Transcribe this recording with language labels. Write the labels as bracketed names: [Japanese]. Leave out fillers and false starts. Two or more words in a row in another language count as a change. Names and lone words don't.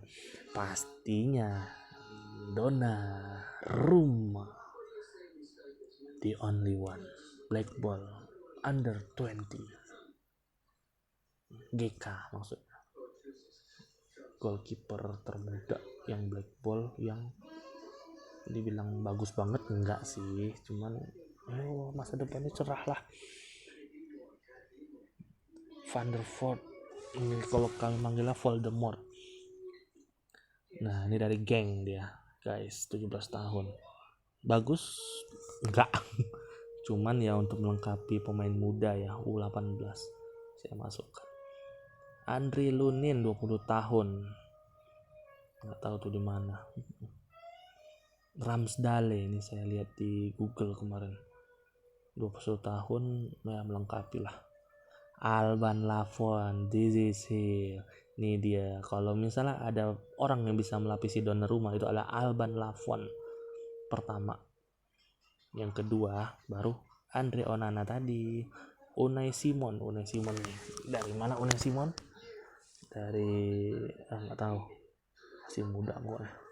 [Indonesian] Pastinya Donnarumma, [English] the only one, [Indonesian] Black Ball under 20 GK maksudnya, goalkeeper termuda yang Black Ball, yang dibilang bagus banget enggak sih, cuman masa depannya cerah lah. Van der Voort, ini kalau kalian manggilnya Voldemort. Nah ini dari geng dia guys, 17 tahun. Bagus? Enggak. Cuman ya untuk melengkapi pemain muda ya, U18 saya masukkan. Andri Lunin 20 tahun. Nggak tahu tuh di mana. Ramsdale ini saya lihat di Google kemarin. 21 tahun ya, melengkapi lah. [English] Alban Lafon, this is here. [Indonesian] Ini dia. Kalau misalnya ada orang yang bisa melapisi Donnarumma, itu adalah Alban Lafon pertama. Yang kedua baru Andre Onana tadi. Unai Simon nih. Dari mana Unai Simon? Dari nggak tahu. Masih muda pokoknya.